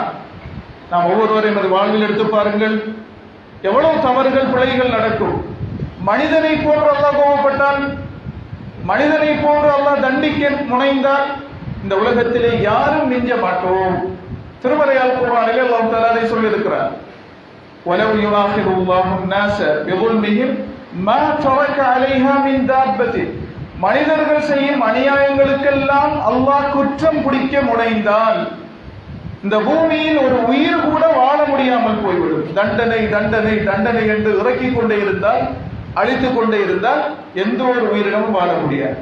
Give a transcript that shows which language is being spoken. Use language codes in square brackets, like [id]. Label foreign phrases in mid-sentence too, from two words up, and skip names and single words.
[ta] நாம் ஒவ்வொருவரையும் அது வாழ்வில் எடுத்து பாருங்கள், எவ்வளவு தவறுகள் பிழைகள் நடக்கும். மனிதனை போன்று அல்லாஹ் கோபப்பட்டால், மனிதனை போன்று அல்லாஹ் தண்டிக்க முனைந்தால் இந்த உலகத்திலே யாரும் மிஞ்ச மாட்டோம். திருமறையால் குர்ஆனிலே அல்லாஹ் தஆலா அதை சொல்லியிருக்கிறார், [ar] وَلَوْ يُؤَاخِذُ اللَّهُ النَّاسَ بِظُلْمِهِمْ مَا تَرَكَ عَلَيْهَا مِنْ دَابَّةٍ, [ta] மனிதர்கள் செய்யும் அநியாயங்களுக்கெல்லாம் அல்லாஹ் குற்றம் பிடிக்க முனைந்தால் இந்த பூமியில் ஒரு உயிர் கூட வாழ முடியாமல் போய்விடும். தண்டனை தண்டனை தண்டனை என்று இறக்கிக் கொண்டே இருந்தால், அழித்துக் கொண்டே இருந்தால் எந்த ஒரு உயிரினமும் வாழ முடியாது.